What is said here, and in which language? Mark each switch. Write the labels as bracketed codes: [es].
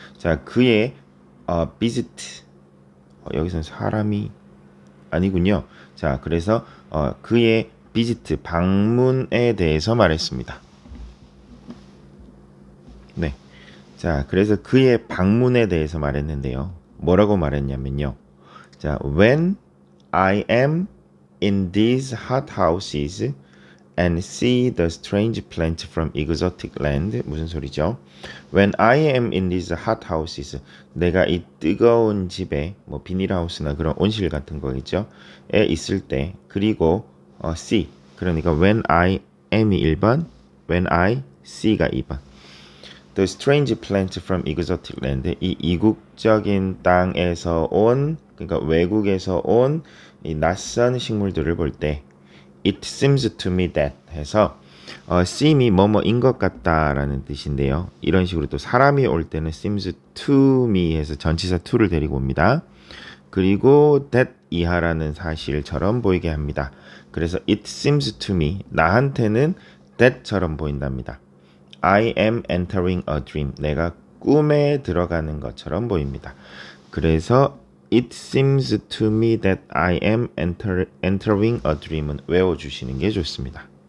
[ko] 자, 그의 visit 여기서는 사람이 아니군요. 자, 그래서 그의 visit 방문에 대해서 말했습니다. 네. 자, 그래서 그의 방문에 대해서 말했는데요. 뭐라고 말했냐면요. 자, [en] when I am in these hot houses and see the strange plant from exotic land. [ko] 무슨 소리죠? [en] When I am in these hot houses. [ko] 내가 이 뜨거운 집에 뭐 비닐하우스나 그런 온실 같은 거겠죠? 에 있을 때 그리고 see. 그러니까 [en] when I am [ko] 이 1번, [en] when I see [ko] 가 2번. [en] The strange plant from exotic land. [ko] 이 이국적인 땅에서 온 그러니까 외국에서 온 이 낯선 식물들을 볼 때 [en] It seems to me that [ko] 해서 seem이 뭐뭐인 것 같다라는 뜻인데요. 이런 식으로 또 사람이 올 때는 [en] seems to me [ko] 해서 전치사 to를 데리고 옵니다. 그리고 that 이하라는 사실처럼 보이게 합니다. 그래서 [en] it seems to me, [ko] 나한테는 that처럼 보인답니다. [en] I am entering a dream, [ko] 내가 꿈에 들어가는 것처럼 보입니다. 그래서 [en] it seems to me that I am entering a dream [ko] 은 외워주시는 게 좋습니다.